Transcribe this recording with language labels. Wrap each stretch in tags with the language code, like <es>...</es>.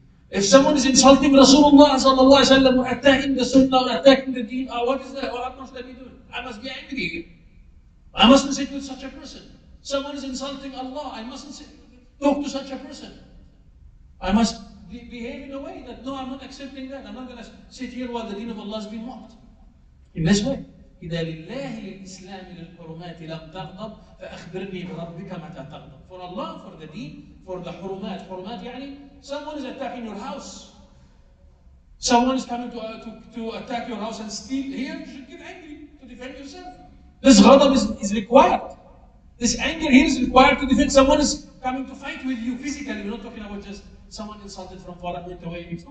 <en>If someone is insulting Rasulullah sallallahu alaihi wasallam or attacking the Sunnah or attacking the Deen, what is that? What must I be doing? I must be angry. I mustn't sit with such a person. Someone is insulting Allah. I mustn't talk to such a person. I must behave in a way that, no, I'm not accepting that. I'm not going to sit here while the deen of Allah is being mocked. In this way.</en> <ar>إذا لله للإسلام للحرمات لم تغضب فأخبرني بربك متى تغضب.</ar> <en>For Allah, for the deen, for the حرمات. حرمات يعني someone is attacking your house. Someone is coming to attack your house and steal. Here you should get angry to defend yourself. This ghadab is required. This anger here is required to defend. Someone is coming to fight with you physically. We're not talking about just someone insulted from far and went away.</en>